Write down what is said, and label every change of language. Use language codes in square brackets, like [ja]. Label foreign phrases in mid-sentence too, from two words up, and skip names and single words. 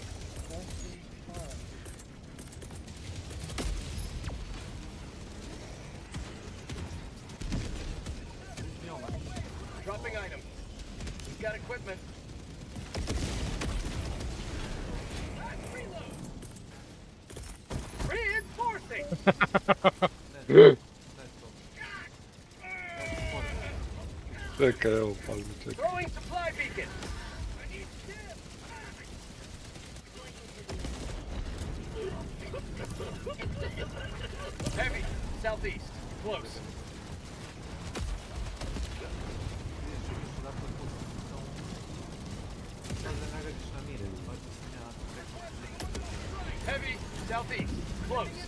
[en] Dropping item. We've got equipment. Reinforcing. [hr] Čekaj, evo, pazi, čekaj. [en] Throwing supply beacon. Heavy, southeast, close. Heavy, southeast, close.